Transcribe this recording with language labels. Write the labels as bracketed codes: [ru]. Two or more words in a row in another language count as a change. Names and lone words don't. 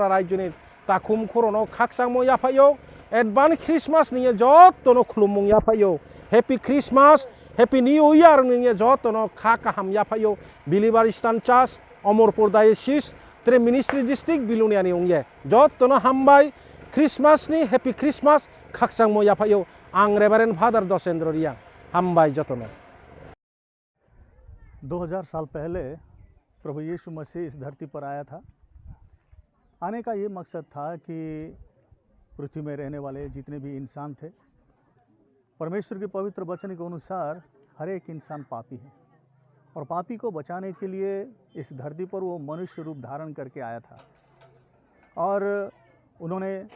[ria] rajyoni takhum khorono khaksangmo yaphayo [en] advance Christmas [ria] niye joto no khulumung yaphayo [en] happy Christmas Happy New Year [ria] niye joto no kha kaham yaphayo Believers Eastern Church Amorpur Diocese tere Ministry District Bilonia ni ungye joto no hambai Christmas ni [en] Happy Christmas [ria] khaksangmo yaphayo ang Reverend Father Dosendro Riang hambai joto no [hi] 2000 साल पहले प्रभु यीशु मसीह इस धरती पर आया था। आने का ये मकसद था कि पृथ्वी में रहने वाले जितने भी इंसान थे परमेश्वर के पवित्र वचन के अनुसार हर एक इंसान पापी है और पापी को बचाने के लिए इस धरती पर वो मनुष्य रूप धारण करके आया था और उन्होंने